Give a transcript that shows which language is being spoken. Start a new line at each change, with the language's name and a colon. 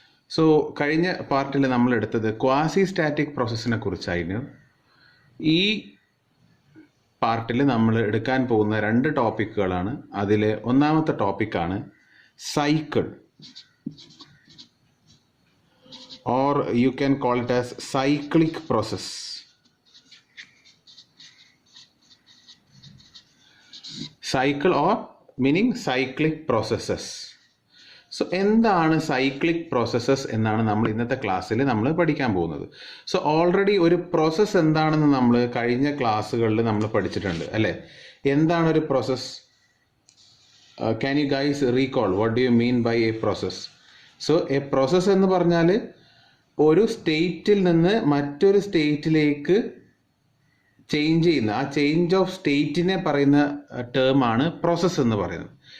Malayalam: So കഴിഞ്ഞ പാർട്ടിൽ നമ്മൾ എടുത്തത് ക്വാസി സ്റ്റാറ്റിക് പ്രോസസ്സിനെ കുറിച്ചായിരുന്നു. ഈ പാർട്ടിൽ നമ്മൾ എടുക്കാൻ പോകുന്ന രണ്ട് ടോപ്പിക്കുകളാണ്. അതിൽ ഒന്നാമത്തെ ടോപ്പിക്കാണ് cycle,
English: or you can call it as cyclic process. Cycle or meaning cyclic processes.
Malayalam: So എന്താണ് സൈക്ലിക് പ്രോസസ്സസ് എന്നാണ് നമ്മൾ ഇന്നത്തെ ക്ലാസ്സിൽ നമ്മൾ പഠിക്കാൻ പോകുന്നത്. സോ ഓൾറെഡി ഒരു പ്രോസസ്സ് എന്താണെന്ന് നമ്മൾ കഴിഞ്ഞ ക്ലാസ്സുകളിൽ നമ്മൾ പഠിച്ചിട്ടുണ്ട് അല്ലേ? എന്താണ് ഒരു process?
English: Can you guys recall what do you mean by a process?
Malayalam: So A process എന്ന് പറഞ്ഞാൽ ഒരു സ്റ്റേറ്റിൽ നിന്ന് മറ്റൊരു സ്റ്റേറ്റിലേക്ക് ചേഞ്ച് ചെയ്യുന്ന, ആ ചേഞ്ച് ഓഫ് സ്റ്റേറ്റിനെ പറയുന്ന ടേമാണ് പ്രോസസ്സ് എന്ന് പറയുന്നത്.